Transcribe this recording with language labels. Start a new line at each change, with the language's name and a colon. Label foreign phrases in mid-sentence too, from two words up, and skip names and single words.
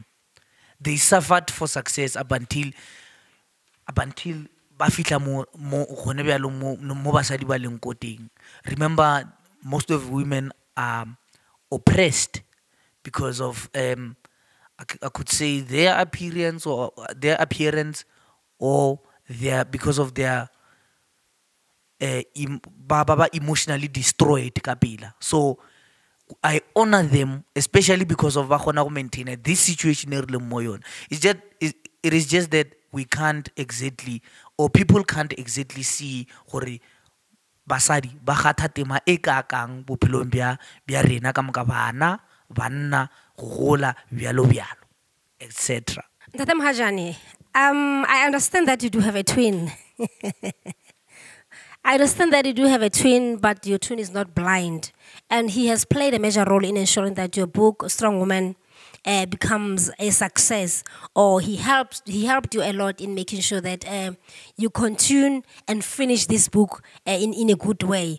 English: They suffered for success up until remember, most of women are oppressed because of I could say their appearance or because of their emotionally destroyed kabila. So I honor them, especially because of maintain this situation. It is just that we can't exactly, or people can't exactly see
Northern Sotho: hore basadi ba kgatha tema e ka kang bophelong bya rena ka moka bana banna go gola byalo etc. Ntate Mhajani,
English: I understand that you do have a twin. I understand that you do have a twin, but your twin is not blind. And he has played a major role in ensuring that your book, Strong Woman, becomes a success. Or he helped you a lot in making sure that you continue and finish this book in a good way.